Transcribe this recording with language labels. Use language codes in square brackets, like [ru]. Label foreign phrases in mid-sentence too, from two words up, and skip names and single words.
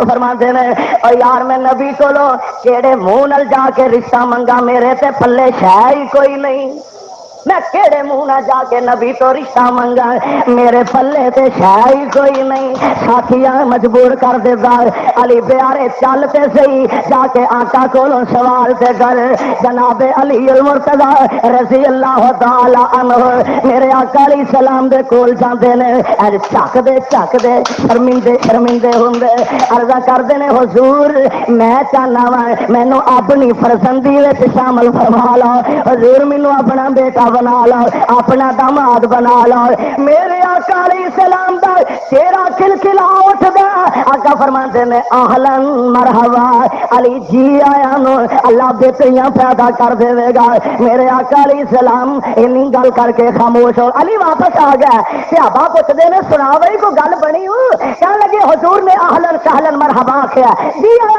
[pa] فرماندے نے او یار میں نبی کو کیڑے منہ نال جا کے رشتہ منگا میرے تے پلے شے ہی کوئی نہیں میں کیڑے منہ نہ جا کے نبی تو رشتہ منگا میرے پلے تے شاہی کوئی نہیں ساتھیاں مجبور کر دیتا علی پیارے چلتے سہی جا کے آقا کولوں سوال تے کر جناب علی المرتضیٰ [ar] رضی اللہ تعالی عنہ [pa] میرے آقا [ar] علیہ السلام [pa] دے کول جاندے نے چک دے شرمندے ہوندے عرض کردے نے حضور میں چاہنا وا مینوں اپنی فرزندی وچ شامل فرما لو حضور مینوں اپنا بیٹا بنا لو اپنا داماد بنا لو میرے آقا [ar] علیہ السلام [pa] دا چہرہ کھلکھلا اٹھدا آقا فرماندے نے [ar] اہلا مرحبا [pa] علی جی آیا نو اللہ بیٹیاں پیدا کر دے گا میرے آقا [ar] علیہ السلام [pa] اینی گل کر کے خاموش ہو علی واپس آ گیا صحابہ پوچھدے نے سنا بھائی کو گل بنی کہنے لگے حضور نے [ar] اہلا سہلا مرحبا [pa] آکھیا جی آیا